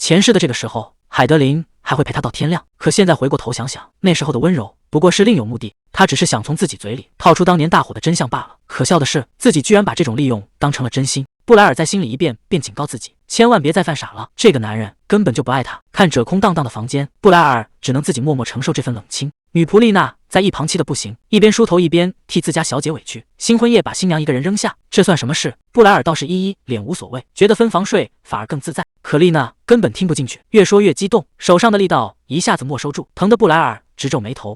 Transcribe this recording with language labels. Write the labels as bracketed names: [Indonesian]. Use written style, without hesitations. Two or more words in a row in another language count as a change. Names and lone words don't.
[Chinese] 前世的這個時候，海德琳還會陪他到天亮，可現在回過頭想想，那時候的溫柔不過是另有目的。他他只是想從自己嘴裡套出當年大火的真相罷了。可笑的是，自己居然把這種利用當成了真心。布萊爾在心裡一遍便警告自己，千萬別再犯傻了，這個男人根本就不愛他。看着空蕩蕩的房間，布萊爾只能自己默默承受這份冷清。女僕麗娜在一旁氣得不行，一邊梳頭一邊替自家小姐委屈。新婚夜把新娘一個人扔下，這算什麼事？布萊爾倒是一臉無所謂，覺得分房睡反而更自在。可麗娜根本聽不進去，越說越激動，手上的力道一下子沒收住，疼得布萊爾直皺眉頭。